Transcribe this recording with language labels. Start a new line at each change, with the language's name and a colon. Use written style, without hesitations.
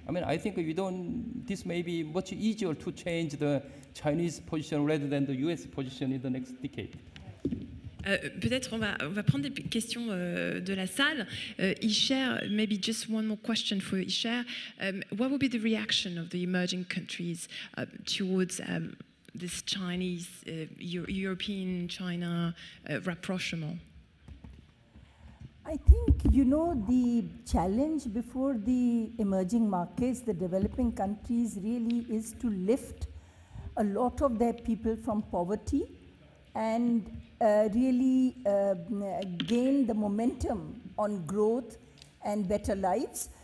English: I think this may be much easier to change the Chinese position rather than the US position in the next decade.
French: Peut-être on va prendre des questions de la salle.
English: Isher, maybe just one more question for Isher. What would be the reaction of the emerging countries towards this Chinese, European-China rapprochement? I think, the challenge before the emerging markets, the developing countries, really is to lift a lot of their people from poverty and really gain the momentum on growth and better lives.